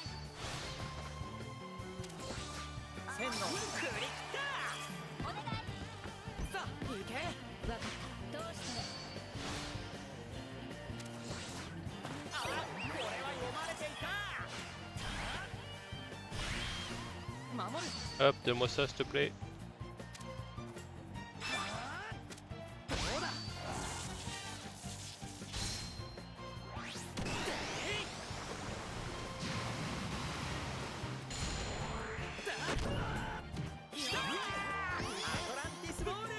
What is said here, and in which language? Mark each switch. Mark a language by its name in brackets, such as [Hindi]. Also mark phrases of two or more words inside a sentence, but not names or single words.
[Japanese] 千の振り切った。お願い。さあ行け。わかった。どうして。あ、これは読まれていた。守る。 [French] Hop, donne-moi ça s'il te plaît. [Japanese] どうだ。アトランティスボール。